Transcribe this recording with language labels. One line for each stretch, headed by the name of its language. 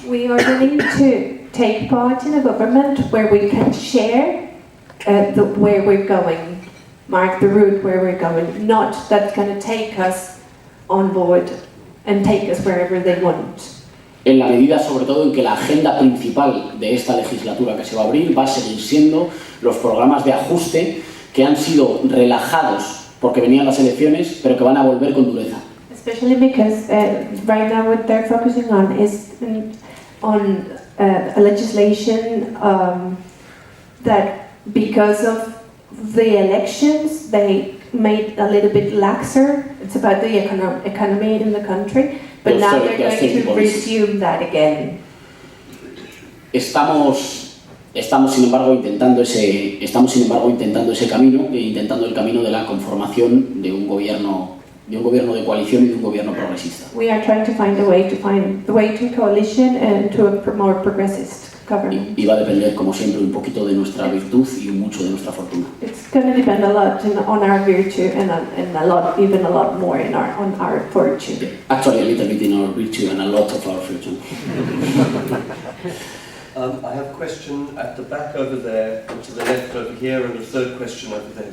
English: We are willing to take part in a government where we can share where we're going, mark the route where we're going, not that's going to take us on board and take us wherever they want.
Spanish: En la medida, sobre todo, en que la agenda principal de esta legislatura que se va a abrir va a seguir siendo los programas de ajuste que han sido relajados porque venían las elecciones, pero que van a volver con dureza.
English: Especially because right now what they're focusing on is on a legislation that because of the elections they made a little bit laxer. It's about the economy in the country, but now they're going to resume that again.
Spanish: Estamos sin embargo intentando ese camino, intentando el camino de la conformación de un gobierno de coalición y de un gobierno progresista.
English: We are trying to find the way to coalition and to a more progressist government.
Spanish: Y va a depender, como siempre, un poquito de nuestra virtud y mucho de nuestra fortuna.
English: It's going to depend a lot on our virtue and even a lot more on our fortune. Actually, a little bit in our virtue and a lot of our fortune. I have a question at the back over there, and to the left over here, and a third question over there.